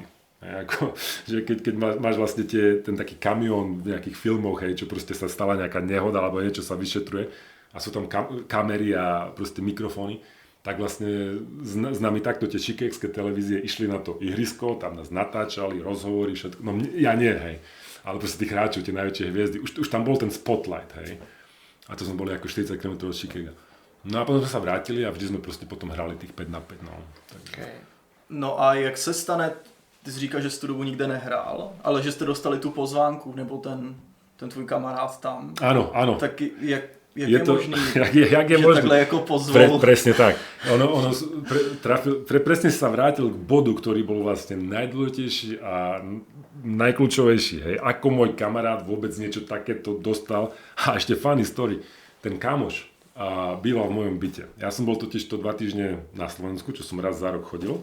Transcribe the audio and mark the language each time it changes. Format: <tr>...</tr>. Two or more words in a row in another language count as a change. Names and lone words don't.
<sk>Ako, že keď máš vlastne ten taký kamión v nejakých filmoch, hej, čo proste sa stala nejaká nehoda alebo niečo sa vyšetruje a sú tam kamery a proste mikrofóny, tak vlastne s nami takto tie chicagské televízie išli na to ihrisko, tam nás natáčali, rozhovory, všetko. No ja nie, hej, ale proste tých hráčov, tie najväčšie hviezdy, už tam bol ten spotlight, hej. A to sme boli ako 40 km od Chicaga. No a potom sme sa vrátili a vždy sme proste potom hrali tých 5 na 5, no. Okay.</sk> <cs>No a jak se stane, ty jsi říkal, že jsi tu dobu nikde nehrál, ale že jste dostali tu pozvánku, nebo ten tvůj kamarád tam.</cs> <sk>Áno.</sk> <cs>Tak jak je to možný, jak je že možný? takhle jako pozval?</cs> <sk>Presne tak. Presne sa vrátil k bodu, ktorý bol vlastne najdôležitejší a najkľúčovejší. Hej. Ako môj kamarát vôbec niečo takéto dostal. A ešte</sk> <en>funny story.</en> <sk>Ten kamoš býval v mojom byte. Ja som bol totiž to 2 týždne na Slovensku, čo som raz za rok chodil.</sk>